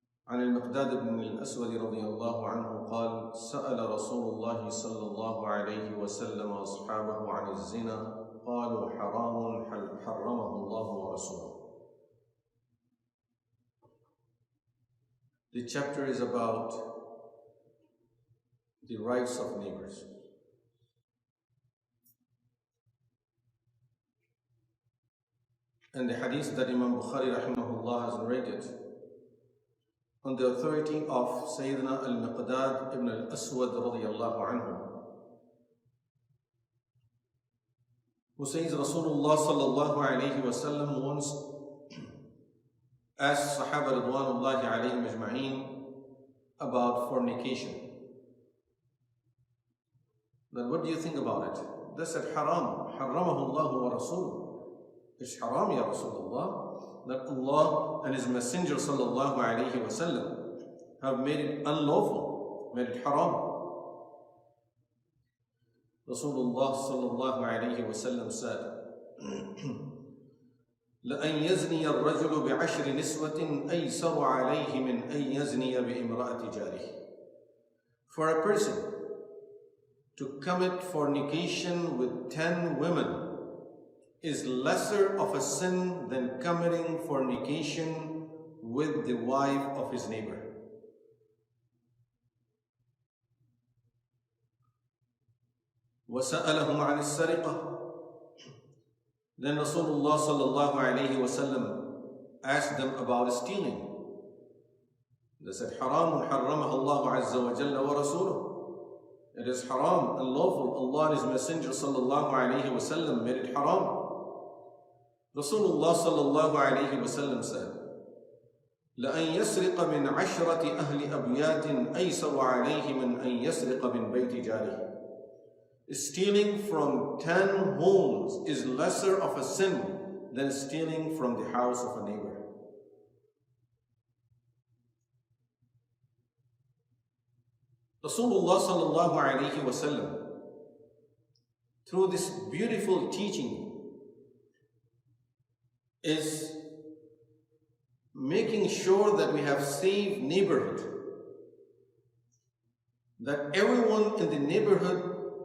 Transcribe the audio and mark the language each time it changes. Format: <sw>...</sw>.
<ar>عن المقداد بن الأسود رضي الله عنه قال: سأل رسول الله صلى الله عليه وسلم أصحابه عن الزنا قالوا حرام حرمه الله ورسوله.</ar> <en>The chapter is about the rights of neighbors. And the hadith that Imam Bukhari rahimahullah has narrated on the authority of Sayyidina al-Miqdad ibn al-Aswad radiyallahu anhu, who says Rasulullah sallallahu alayhi wa sallam once asked Sahaba ridwanullahi alayhim ajma'een about fornication. Then what do you think about it? They said,</en> <ar>haram, harramahu Allah wa rasuluh.</ar> <en>It's haram, ya Rasulullah, that Allah and His Messenger sallallahu alayhi wa sallam have made it unlawful, made it haram. Rasulullah sallallahu alayhi wa sallam said,</en> <ar>لأن يزني الرجل بعشر نسوة أيسر عليه من أن يزني بامرأة جاره.</ar> <en>For a person to commit fornication with 10 women is lesser of a sin than committing fornication with the wife of his neighbor.</en> <ar>وَسَأَلَهُمْ عَنِ السَّرِقَةِ.</ar> <en>Then Rasulullah sallallahu alayhi wa sallam asked them about stealing. They said,</en> <ar>حَرَامٌ حَرَّمَهَا اللَّهُ عَزَّ وَجَلَّ وَرَسُولُهُ.</ar> <en>It is haram, unlawful. Allah and His Messenger sallallahu alayhi wa sallam made it haram. Rasulullah sallallahu alayhi wa sallam said,</en> <ar>لأن يسرق من عشرة أهل أبيات أيسر عليه من أن يسرق من بيت جاره.</ar> <en>Stealing from 10 homes is lesser of a sin than stealing from the house of a neighbor. Rasulullah sallallahu alayhi wa sallam, through this beautiful teaching, is making sure that we have safe neighborhood, that everyone in the neighborhood</en>